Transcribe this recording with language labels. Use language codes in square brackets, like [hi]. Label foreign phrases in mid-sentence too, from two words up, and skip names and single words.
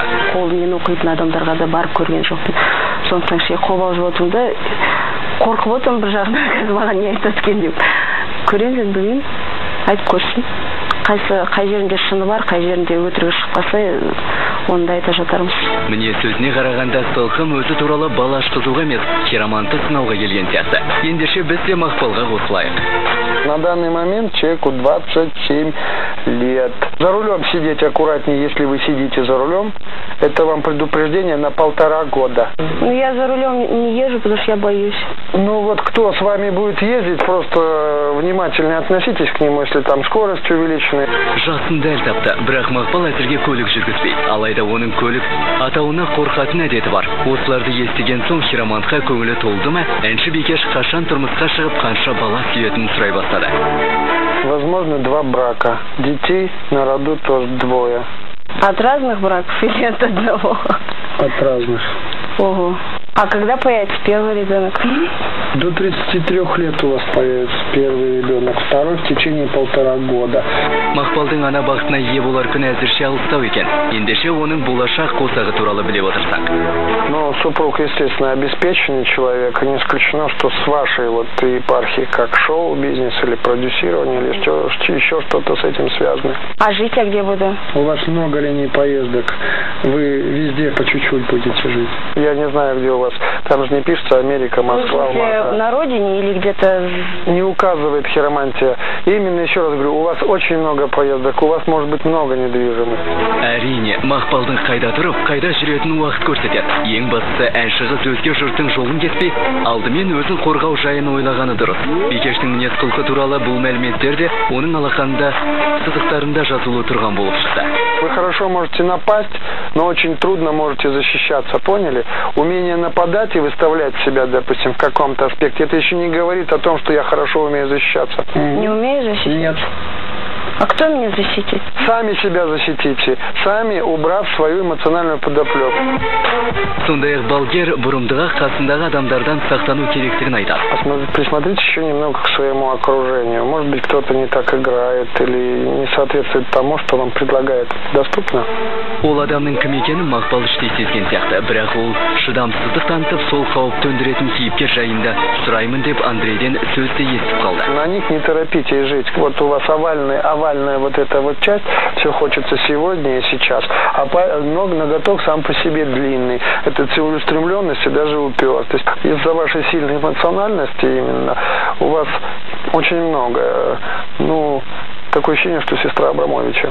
[kk] Қолымен оқитын адамдарға да барып көрген жоқпын. Сондықтан қобалжып отырмын да, қорқып отырмын бір жағынан, қазір маған не айтады екен деп. Көремін, білмеймін, айтып көрсін. Қай жерінде шыны бар, қай жерінде өтірігі шығып қалса, оны да айта жатармыз. Міне сөзіне қарағанда Сылқым өзі туралы бала ашқызуға емес, хиромантты сынауға келген сияқты. Ендеше біз де Мақпалға қосылайық. [ru] На данный момент человеку 27 лет. За рулем сидеть аккуратнее, если вы сидите за рулем. Это вам предупреждение на 1,5 года. Я за рулем не езжу, потому что я боюсь. Ну вот кто с вами будет ездить, просто внимательно относитесь к нему, если там скорость увеличена. [kk] Жасын дәл тапты, бірақ Мақпал әзірге көлік жүргізбей. Алайда оның көлік атауына қорқатын әдеті бар. Осыларды естіген соң хиромантқа көңілі толды ма, әнші бикеш қашан тұрмысқа шығып қанша бала сүйетінін сұрай бастады. [ru] Возможно, 2 брака. Детей на роду тоже 2. От разных браков или от одного? От разных. Ого. А когда появится первый ребенок? До 33 лет у вас появится первый ребенок, второй в течение 1,5 года. [kk] Мақпалдың ана бақытына ие болар күн әзірше алыстау екен. Ендеше оның болашақ қосағы туралы біле отырсақ. [ru] Ну, супруг, естественно, обеспеченный человек. Не исключено, что с вашей вот епархией, как шоу-бизнес или продюсирование, или еще что-то с этим связано. А жить я где буду? У вас много линий поездок. Вы везде по чуть-чуть будете жить. Я не знаю, где у вас. Там же не пишется Америка, Москва, на родине или где-то? Не указывает хиромантия. Именно, еще раз говорю, у вас очень много поездок, у вас может быть много недвижимости. [kk] Әрине, Мақпалдың қайда тұрып, қайда жүретін уақыт көрсетеді. Ең бастысы әнші қыз өзге жұрттың жолын кетпей, алдымен өзін қорғау жайын ойлағаны дұрыс. Бикештің мінез құлқы туралы бұл мәліметтер де оның алақанда сызықтарында жазылу тұрған болып шықты. [ru] Вы хорошо можете напасть, но очень трудно можете защищаться, поняли? Умение нападать и выставлять себя, допустим, в каком-то аспекте, это еще не говорит о том, что я хорошо умею защищаться. Не умею защитить? Нет. А кто меня защитит? Сами себя защитите, сами убрав свою эмоциональную подоплеку. [kk] Сондай-ақ балгер бұрымдыға қасындағы адамдардан сақтану керектігін айтады. [ru] Присмотрите еще немного к своему окружению. Может быть, кто-то не так играет или не соответствует тому, что вам предлагает. Доступно? [kk] Ол адамның кім екенін Мақпал іштей сезген сияқты, бірақ ол шыдамсыздық танытып, сол қауіп төндіретін кейіпкер жайында сұраймын деп Андрейден сөзді естіп қалды. [ru] На них не торопитесь жить. Вот у вас овальная вот эта вот часть, все хочется сегодня и сейчас. А ноготок сам по себе длинный. Это целеустремленность и даже упертость. Из-за вашей сильной эмоциональности именно у вас очень много, такое ощущение, что сестра Абрамовича.